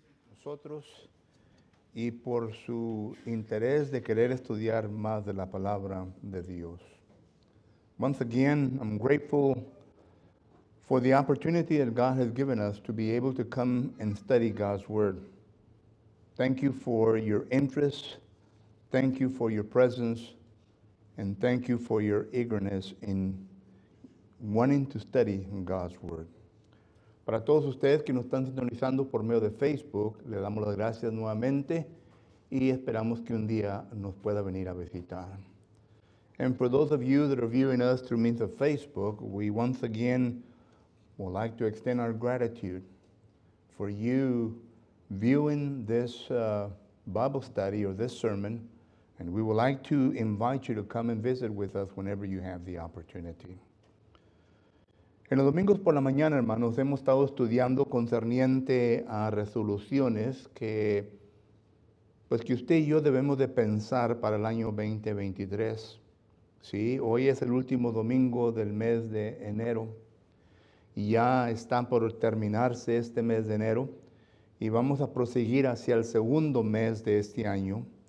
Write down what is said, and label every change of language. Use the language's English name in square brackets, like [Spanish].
[Spanish] Nosotros y por su interés de querer estudiar más de la palabra de Dios. [English] Once again, I'm grateful for the opportunity that God has given us to be able to come and study God's Word. Thank you for your interest, thank you for your presence, and thank you for your eagerness in wanting to study God's Word. [Spanish] Para todos ustedes que nos están sintonizando por medio de Facebook, le damos las gracias nuevamente y esperamos que un día nos pueda venir a visitar. [English] And for those of you that are viewing us through means of Facebook, we once again would like to extend our gratitude for you viewing this Bible study or this sermon, and we would like to invite you to come and visit with us whenever you have the opportunity. [Spanish] En los domingos por la mañana, hermanos, hemos estado estudiando concerniente a resoluciones que usted y yo debemos de pensar para el año 2023. ¿Sí? Hoy es el último domingo del mes de enero y ya está por terminarse este mes de enero y vamos a proseguir hacia el segundo mes de este año.